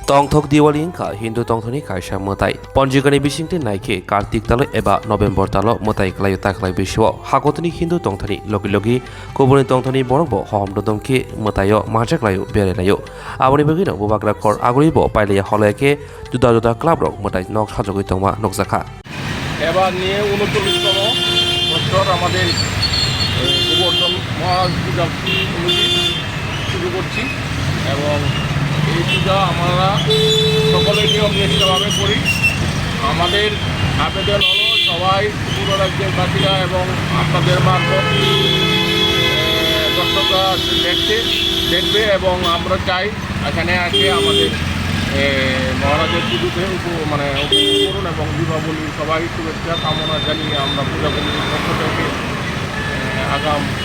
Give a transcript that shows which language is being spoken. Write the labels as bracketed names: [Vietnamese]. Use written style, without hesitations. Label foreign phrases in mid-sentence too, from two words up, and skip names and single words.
[Kok Borok] Tongthok Diwali ingka Hindu tongthoni kaisa motai. Ponjigani bisingti naike Kartik talo eba November talo motai klayu taklai biswo. Hakotoni Hindu tongthoni logi kubuni tongthoni borbo hom dodongki motayo majak layu bere layu. Aboni begino bubagra kor aguribo pailaya holeke juda club rok motai nok sajogoi tongma nokjaka. [Bangla] এবার নিয়ে ৩৯তম বছর আমাদের গোবর্ধন মহারাজ পূজা কমিটি শুরু করছি এবং এই পূজা আমরা সকলে নিয়ম নিষ্ঠাভাবে করি। আমাদের আবেদন হলো সবাই পুরো রাজ্যের বাসীরা এবং আপনাদের মারফত দর্শকরা দেখবে এবং আমরা চাই এখানে আসে আমাদের মহারাজের পুজোতে উপভোগ করুন এবং দীপাবলি সবাই শুভেচ্ছা কামনা জানিয়ে আমরা পূজা কমিটির পক্ষ থেকে আগাম